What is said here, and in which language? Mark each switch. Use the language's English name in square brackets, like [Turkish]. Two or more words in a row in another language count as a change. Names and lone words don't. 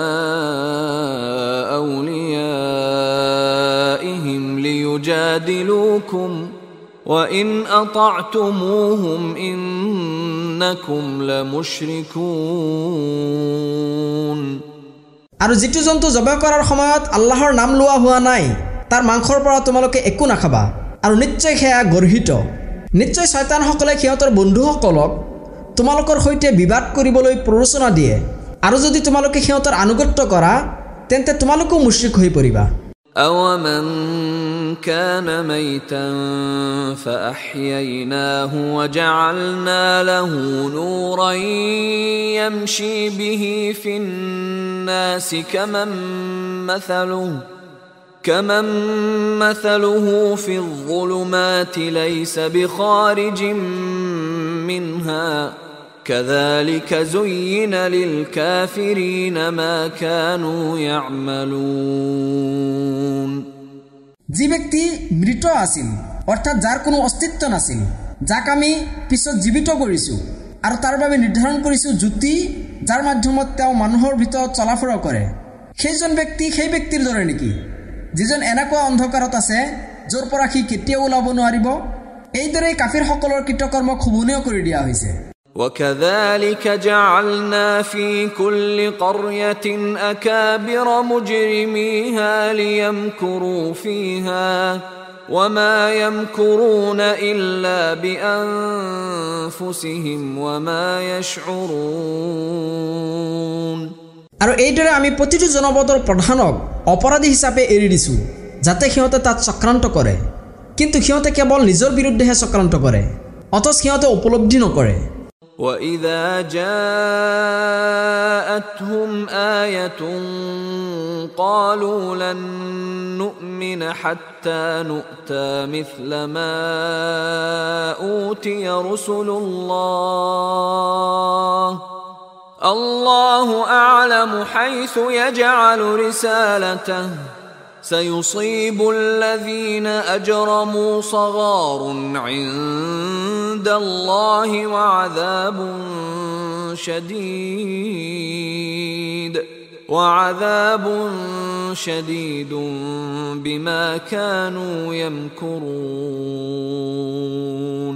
[Arabic] أوليائهم ليجادلوكم وإن أطعتموهم إنكم لمشركون [Assamese] আৰু যিটো জন্তু জবাহ কৰাৰ সময়ত আল্লাহৰ নাম লোৱা হোৱা নাই তাৰ মাংসৰ পৰা তোমালোকে একো নাখাবা আৰু নিশ্চয় সেয়া গৰ্হিত নিশ্চয় শয়তানসকলে সিহঁতৰ বন্ধুসকলক তোমালোকৰ সৈতে বিবাদ কৰিবলৈ প্ৰৰোচনা দিয়ে আৰু যদি তোমালোকে সিহঁতৰ আনুগত্য কৰা তেন্তে তোমালোকো মুশৰিক হৈ পৰিবা [Arabic] أَوَمَنْ كَانَ مَيْتًا فَأَحْيَيْنَاهُ وَجَعَلْنَا لَهُ نُورًا يَمْشِي بِهِ فِي النَّاسِ كَمَنْ مَثَلُهُ فِي الظُّلُمَاتِ لَيْسَ بِخَارِجٍ مِنْهَا كذلك زين للكافرين ما كانوا يعملون [Assamese] যে ব্যক্তি মৃত আছিল অর্থাৎ যার কোনো অস্তিত্ব নাছিল যাক আমি পিছত জীৱিত কৰিছোঁ আৰু তাৰ বাবে নিৰ্ধাৰণ কৰিছোঁ জ্যোতি যাৰ মাধ্যমত তেওঁ মানুহৰ ভিতৰত চলাফুৰা কৰে সেইজন ব্যক্তি সেই ব্যক্তিৰ দৰে নেকি যিজন এনেকুৱা অন্ধকাৰত আছে য'ৰ পৰা সি কেতিয়াও ওলাব নোৱাৰিব এইদৰে কাফিৰসকলৰ কৃতকৰ্মক শুভনীয় কৰি দিয়া হৈছে [Arabic] وكذلك جعلنا في كل قرية أكابر مجرميها ليمكروا فيها وما يمكرون إلا بأنفسهم وما يشعرون [Assamese] আৰু এইদৰে আমি প্ৰতিটো জনপদৰ প্ৰধানক অপৰাধী হিচাপে এৰি দিছোঁ যাতে সিহঁতে তাত চক্ৰান্ত কৰে কিন্তু সিহঁতে কেৱল নিজৰ বিৰুদ্ধেহে চক্ৰান্ত কৰে অথচ সিহঁতে উপলব্ধি নকৰে [Arabic] وَإِذَا جَاءَتْهُمْ آيَةٌ قَالُوا لَن نُّؤْمِنَ حَتَّى نُؤْتَى مِثْلَ مَا أُوتِيَ رُسُلُ اللَّهِ اللَّهُ أَعْلَمُ حَيْثُ يَجْعَلُ رِسَالَتَهُ سيصيب الذين أجرموا صغار عند الله وعذاب شديد بما كانوا يمكرون